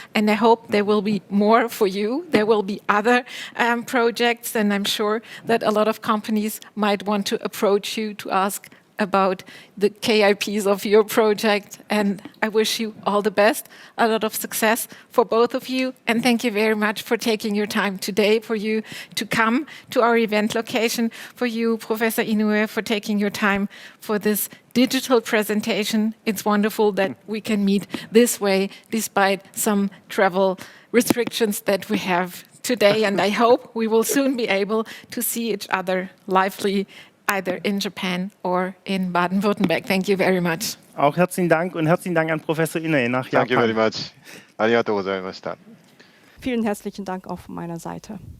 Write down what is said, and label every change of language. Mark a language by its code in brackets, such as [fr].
[en] And I hope there will be more for you. There will be other projects, and I'm sure that a lot of companies might want to approach you to ask about the KIPs of your project, and I wish you all the best, a lot of success for both of you, and thank you very much for taking your time today, for you to come to our event location, for you, Professor Inouye, for taking your time for this digital presentation. It's wonderful that we can meet this way, despite some travel restrictions that we have today, and I hope we will soon be able to see each other lively either in Japan or in Baden-Württemberg. Thank you very much. [de] Auch herzlichen Dank und herzlichen Dank an Professor Inouye nach Japan. [en] Thank you very much. [ja] ありがとうございました。 [de] Vielen herzlichen Dank auch von meiner Seite.